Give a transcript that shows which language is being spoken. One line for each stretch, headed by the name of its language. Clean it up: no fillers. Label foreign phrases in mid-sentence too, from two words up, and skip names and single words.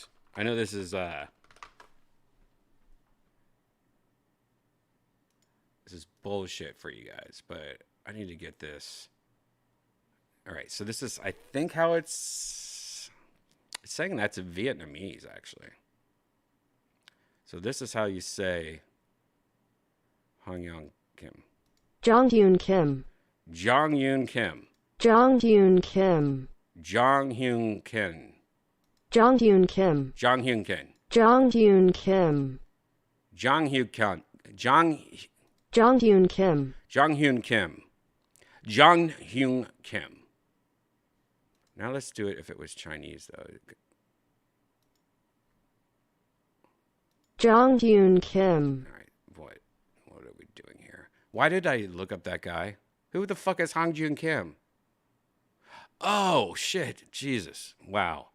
English: I know this is bullshit for you guys, but I need to get this. All right, so this is, I think, how it's saying that's Vietnamese, actually. So this is how you say Hong Young Kim. Jong Hyun Kim. Jong Yoon Kim. Jong Hyun Kim. Jong Hyun Kim. Jong Hyun Kim. Jong Hyun Kim. Jong Hyun Kim. Jong Hyun Kim. Jong Hyun Kim. Jong Hyun Kim. Jong Hyun Kim. Now let's do it if it was Chinese, though. Jong Hyun Kim. All right, what are we doing here? Why did I look up that guy? Who the fuck is Hong Joon Kim? Oh, shit. Jesus. Wow.